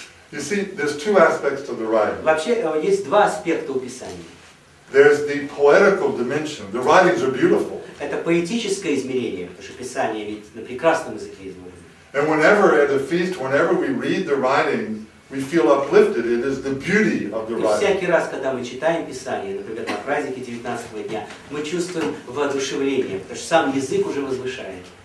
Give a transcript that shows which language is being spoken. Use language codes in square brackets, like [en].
[en] You see, there's two aspects to the writing. [ru] Вообще есть два аспекта у Писания. [en] There's the poetical dimension. The writings are beautiful. [ru] Это поэтическое измерение, потому что Писание ведь на прекрасном языке изложено. [en] And whenever at a feast, whenever we read the writings, we feel uplifted. It is the beauty of the [ru] И [en] writing. [ru] всякий раз, когда мы читаем Писание, например, на празднике 19-го дня, мы чувствуем воодушевление, потому что сам язык уже возвышает.